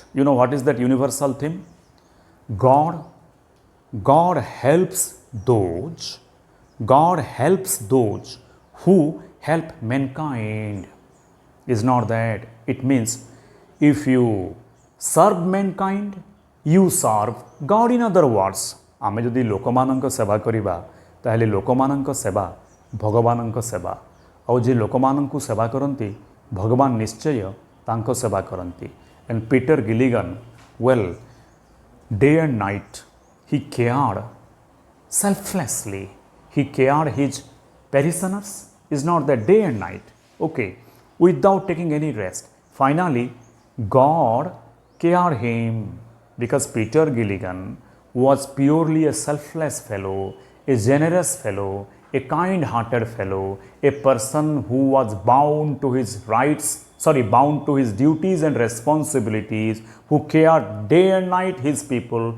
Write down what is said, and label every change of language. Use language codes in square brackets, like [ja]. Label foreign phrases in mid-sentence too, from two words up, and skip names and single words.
[en] You know what is that universal theme? God helps those who help mankind. Is not that? It means if you serve mankind, you serve God. In other words, [or] ଆମେ ଯଦି ଲୋକମାନଙ୍କ ସେବା କରିବା ତାହେଲେ ଲୋକମାନଙ୍କ ସେବା ଭଗବାନଙ୍କ ସେବା, ଔର ଯେ ଲୋକମାନଙ୍କୁ ସେବା କରନ୍ତି ଭଗବାନ ନିଶ୍ଚୟ ତାଙ୍କୁ ସେବା କରନ୍ତି. [en] And Peter Gilligan, day and night he cared selflessly. He cared his parishioners. Is not that day and night, without taking any rest. Finally, God cared him because Peter Gilligan was purely a selfless fellow, a generous fellow, a kind-hearted fellow, a person who was bound to his duties and responsibilities, who cared day and night his people.